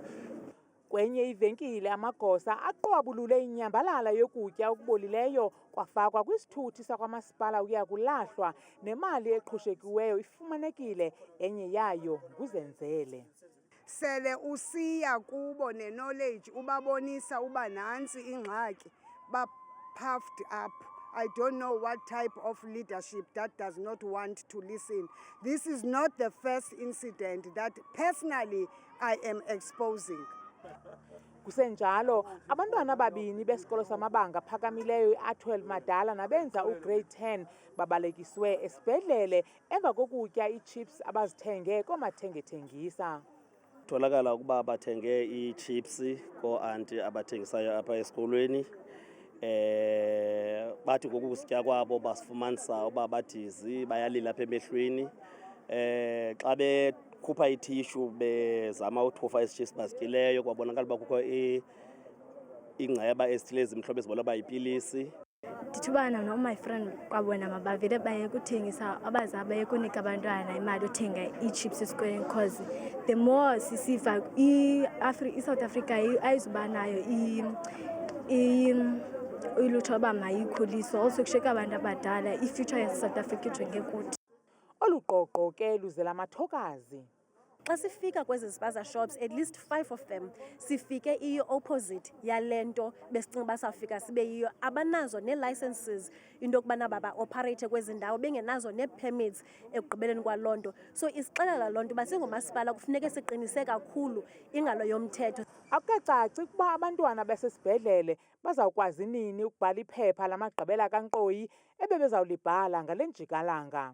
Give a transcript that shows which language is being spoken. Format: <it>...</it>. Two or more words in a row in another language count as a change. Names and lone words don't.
<xh>Kwenye ivenkile amagosa aqwabulule inyambalala yokutya okubolileyo kwafakwa kwisithuthi sakwamasipala ukuya kulahlwa, nemali eqhushekiweyo ifumanekile, enye yayo nguzenzele. Sele usiya kubo ne-knowledge ubabonisa uba nantsi ingxaki,</xh> <en>puffed up. I don't know what type of leadership that does not want to listen. This is not the first incident that personally I am exposing.</en> <xh>Kusenjalo, abantwana ababini besikolo samabanga phakamileyo i-Atwell Madala nabenza ugrade 10 babalekiswe esibhedlele emva kokutya ichips abazithenge koomathengethengisa. Tholakala ukuba bathenge ichips ko-anti abathengisayo apha esikolweni. Bathi ngokusitya kwabo basifumanisa uba badizi, bayalila apha emehlweni. Xa bekhupha ithishu bezama uthofa isi-chips bazityileyo, kwabonakala uba kukho ingceba ezithile ezimhlophe ezibonwa uba yipilisi. Ndithi ubana no-my friend kwabona mabavele baye kuthengisa, abazali baye kunika abantwana imali yothenga ii-chips esikolweni,</xh> <en>because the more</en> <xh>sisiva i-South Africa ayizuba nayo ilutho uba mayikhuliswe, also kushiyeka abantu abadala, i-future yase-South Africa ijonge kuthi. Olu qoqo ke luzela amathokazi. Xa sifika kwezi</xh> <en>spaza shops, at least 5 of them</en> <xh>sifike i-opposite yalento besicinga uba sawufika sibe yiyo. Abanazo nee-licenses into yokubana baba-operate kwezi ndawo, bengenazo nee-permits ekugqibeleni kwaloo nto. So isixelela loo nto uba singomasipala kufuneke siqinise kakhulu ingalo yomthetho. Akukacaci ukuba abantwana basesibhedlele bazawukwazi nini ukubhala iphepha lamagqibela kankqoyi ebebezawulibhala ngale njikalanga.</xh>